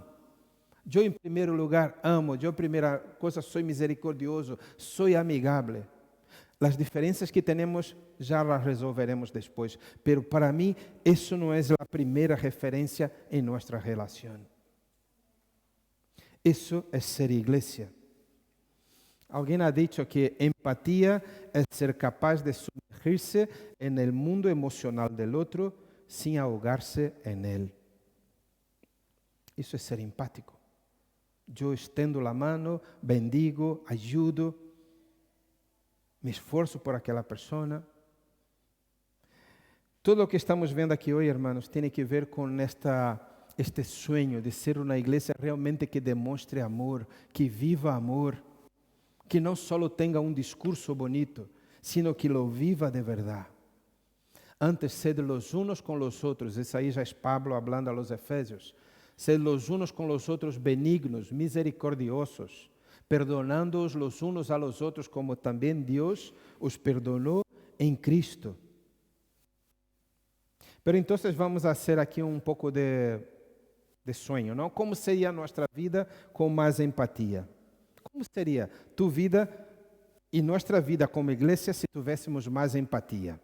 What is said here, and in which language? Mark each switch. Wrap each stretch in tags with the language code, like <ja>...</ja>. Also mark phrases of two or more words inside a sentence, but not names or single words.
<pt>Eu em primeiro lugar amo. Eu primeira coisa sou misericordioso, sou amigável. As diferenças que temos já as resolveremos depois. Pero para mim isso não é a primeira referência em nossa relação. Isso é ser igreja. Alguém</pt> <es>ha dicho</es> <pt>que empatia é ser capaz de sumergir-se no mundo emocional do outro sem ahogar-se em ele. Isso é ser empático. Eu estendo a mão, bendigo, ajudo, me esforço por aquela pessoa. Tudo o que estamos vendo aqui hoje, hermanos, tem que ver com este sueño de ser uma igreja realmente que demonstre amor, que viva amor, que não só tenha um discurso bonito,</pt> <es>sino que lo viva de</es> <pt>verdade.</pt> <es>Antes, sed los unos con los otros,</es> <pt>isso aí já é</pt> <es>Pablo hablando a los Efésios, sed los unos con los otros benignos, misericordiosos, perdonándoos los unos a los otros,</es> <pt>como também Deus os</pt> <es>perdonou em Cristo.</es> <pt>Pero então vamos fazer aqui um pouco de sonho, não? Como seria a nossa vida com mais empatia? Como seria tu vida e nossa vida como igreja se tivéssemos mais empatia?</pt>